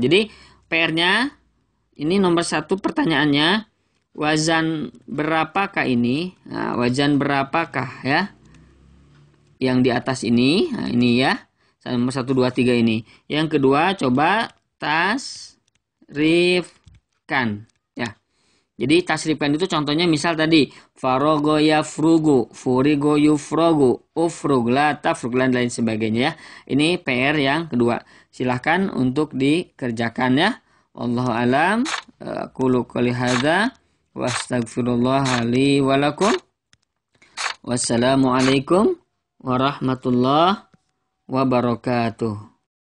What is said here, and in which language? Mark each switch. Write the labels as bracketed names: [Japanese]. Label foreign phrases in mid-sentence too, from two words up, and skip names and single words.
[Indonesian] Jadi PR-nya ini nomor 1 pertanyaannya, wazan berapakah ini? Nah, wazan berapakah ya? Yang di atas ini, nah ini ya. Nomor 1, 2, 3 ini. Yang kedua, coba tasrifkan. Ya. Jadi tasrifkan itu contohnya misal tadi. [Arabic] فرغ يفرغ فرغ يفرغ افرغ لا تفرغ, [Indonesian] dan lain sebagainya ya. Ini PR yang kedua. Silahkan untuk dikerjakan ya. [Arabic] والله أعلم. قولوا قولي هذا وأستغفر الله لي ولكم. والسلام عليكم ورحمة الله وبركاته.